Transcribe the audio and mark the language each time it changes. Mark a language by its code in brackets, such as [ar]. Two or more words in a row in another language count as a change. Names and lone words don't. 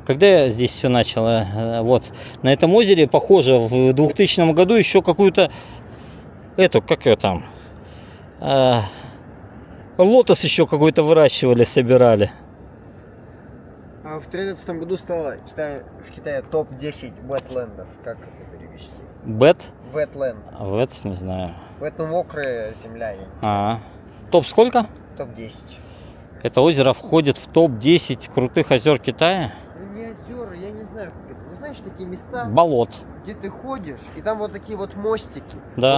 [ru] Когда я здесь все начал, вот, на этом озере, похоже, в 2000 году еще какую-то, как ее там, лотос еще какой-то выращивали, собирали. А в 2013 году стало в Китае топ-10 ветлендов. Как это перевести? Бет? Ветленд. Вет, не знаю. Вет, ну, мокрая земля. Я не знаю. Топ сколько? Топ-10. Это озеро входит в топ-10 крутых озер Китая? Ну, не озера, я не знаю, как это. Ну, знаешь, такие места, Болот. где ты ходишь, и там вот такие вот мостики. Да.